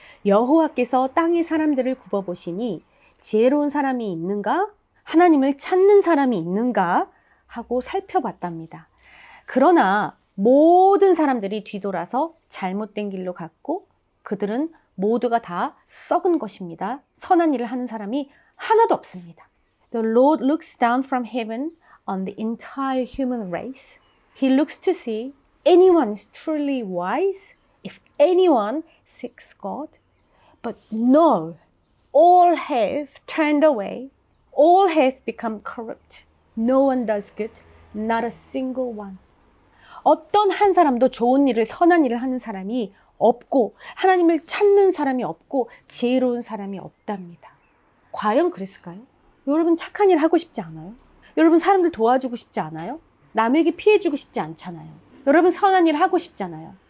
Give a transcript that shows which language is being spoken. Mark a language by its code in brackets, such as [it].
[ko] 여호와께서 땅의 사람들을 굽어보시니 지혜로운 사람이 있는가? 하나님을 찾는 사람이 있는가? 하고 살펴봤답니다. 그러나 모든 사람들이 뒤돌아서 잘못된 길로 갔고 그들은 모두가 다 썩은 것입니다. 선한 일을 하는 사람이 하나도 없습니다. [en] The Lord looks down from heaven on the entire human race. He looks to see anyone is truly wise, if anyone seeks God. But no, all have turned away, all have become corrupt. No one does good, not a single one. [ko] 어떤 한 사람도 좋은 일을, 선한 일을 하는 사람이 없고 하나님을 찾는 사람이 없고 지혜로운 사람이 없답니다. 과연 그랬을까요? 여러분 착한 일 하고 싶지 않아요? 여러분 사람들 도와주고 싶지 않아요? 남에게 피해주고 싶지 않잖아요. 여러분 선한 일 하고 싶잖아요.